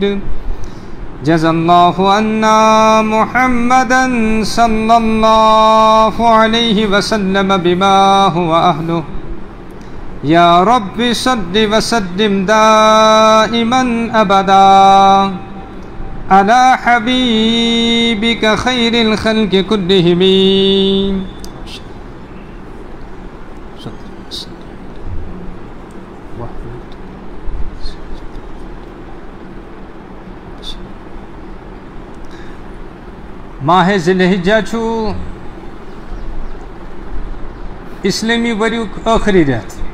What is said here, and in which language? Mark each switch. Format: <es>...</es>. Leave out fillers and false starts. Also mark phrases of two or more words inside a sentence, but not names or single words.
<ar>جزا الله عنا محمدا صلى الله عليه وسلم بما هو أهله. يا رب صل وسلم دائما أبدا على حبيبك خير الخلق كلهم.</ar> <ks>ماہ ذی الحجہ چھو اسلامی وریک آخری رت.</ks>